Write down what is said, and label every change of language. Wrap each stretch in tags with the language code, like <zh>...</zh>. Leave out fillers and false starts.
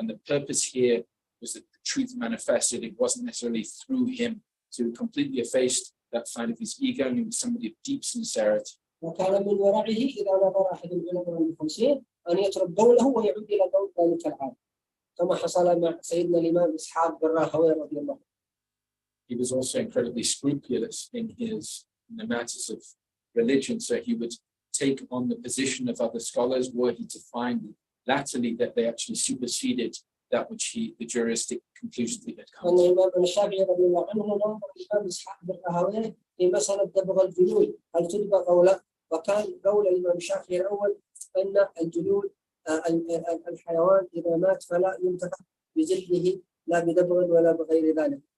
<en>And the purpose here was that the truth manifested. It wasn't necessarily through him, to completely efface that side of his ego, and he was somebody of deep sincerity.</en> <ar>وكان من ورعه إذا نظر أحد العلماء المخلصين أن يترك قوله ويعود إلى قول ذلك العالم، كما حصل مع سيدنا الإمام إسحاق بن راهويه رضي الله عنه.</ar> <en>He was also incredibly scrupulous in the matters of religion, so he would take on the position of other scholars were he to find latterly that they actually superseded that which the juristic conclusion that had come</en> <ar>أن الإمام الشافعي رضي الله عنه نظر الإمام إسحاق بن راهويه في مسألة دبغ الجلود هل تدبغ أو لا؟ وكان قول الإمام الشافعي الأول أن الجلود الحيوان إذا مات فلا ينتفع بجلده لا بدبغ ولا بغير ذلك.</ar>